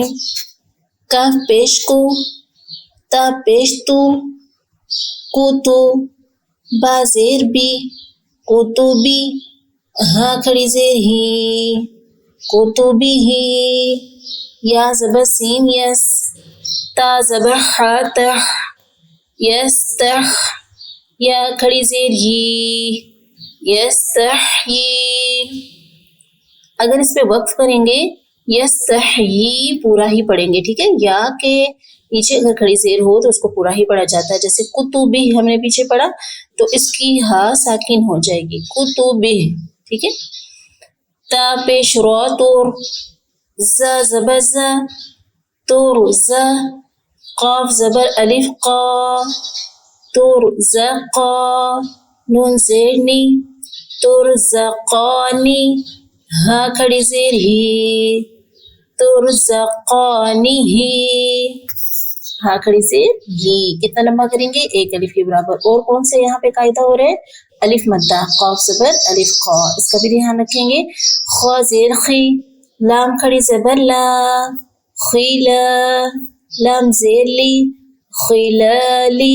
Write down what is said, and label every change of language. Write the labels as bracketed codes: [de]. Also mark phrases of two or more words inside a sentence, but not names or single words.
[ur] کاف پیش کو، تا پیش تو، کو تو، با زیر بی، کو تو بی، ہاں کھڑی زیر ہی، کو تو بھی ہی. یا زبر سین یس، تا زبر خا تخ، یس تخ، یا کھڑی زیر ہی، یس تخ یی. اگر اس پہ وقف کریں گے یس تخ یی پورا ہی پڑھیں گے، ٹھیک ہے. یا کے پیچھے اگر کھڑی زیر ہو تو اس کو پورا ہی پڑھا جاتا ہے. جیسے کتبی ہم نے پیچھے پڑھا تو اس کی ہا ساکن ہو جائے گی، کتبی، ٹھیک ہے. تا پیش رو تور، ز زبر ز، تور ز، قاف زبر الف قا، تور ز قا، نون زیر نی، تور ز قانی، ہاں کھڑی زیر ہی، تور ز قانی ہی، ہاں کھڑی زیر ہی. کتنا لمبا کریں گے؟ ایک الف کے برابر. اور کون سے یہاں پہ قاعدہ ہو رہا ہے؟ الف مدہ، قاف زبر الف قا، اس کا بھی دھیان رکھیں گے. خا زیر خی، لام کھڑی زبر لا، خیلا، لام زیر لی، خیلالی.